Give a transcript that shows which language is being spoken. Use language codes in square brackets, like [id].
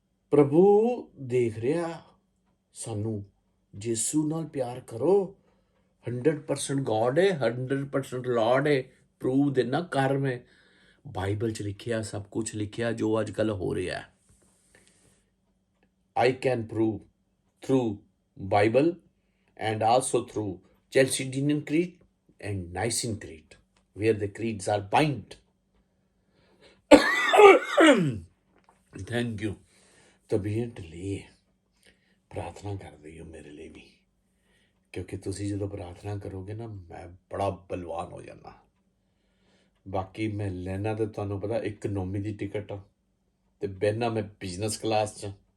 [pa] ਪ੍ਰਭੂ ਦੇਖ ਰਿਹਾ ਸਾਨੂੰ, ਯਿਸੂ ਨਾਲ ਪਿਆਰ ਕਰੋ। 100% ਗॉड ਹੈ, 100% ਲॉर्ड ਹੈ। ਪ੍ਰੂਵ ਦੇਣਾ ਕਰ ਮੈਂ, ਬਾਈਬਲ 'ਚ ਲਿਖਿਆ, ਸਭ ਕੁਛ ਲਿਖਿਆ ਜੋ ਅੱਜ ਕੱਲ੍ਹ ਹੋ ਰਿਹਾ। [en] I can prove through Bible and also through Chalcedonian Creed and Nicene Creed, where the creeds are bind. Thank you. [pa] ਤਬੀਅਤ ਲਈ ਪ੍ਰਾਰਥਨਾ ਕਰਦੇ ਹੋ ਮੇਰੇ ਲਈ ਵੀ, ਕਿਉਂਕਿ ਤੁਸੀਂ ਜਦੋਂ ਪ੍ਰਾਰਥਨਾ ਕਰੋਗੇ ਨਾ, ਮੈਂ ਬੜਾ ਬਲਵਾਨ ਹੋ ਜਾਂਦਾ। ਬਾਕੀ ਮੈਂ ਲੈਣਾ ਤਾਂ ਤੁਹਾਨੂੰ ਪਤਾ ਇਕਨੋਮੀ ਦੀ ਟਿਕਟ ਆ ਤੇ ਬਹਿਣਾ ਮੈਂ ਬਿਜ਼ਨਸ ਕਲਾਸ 'ਚ।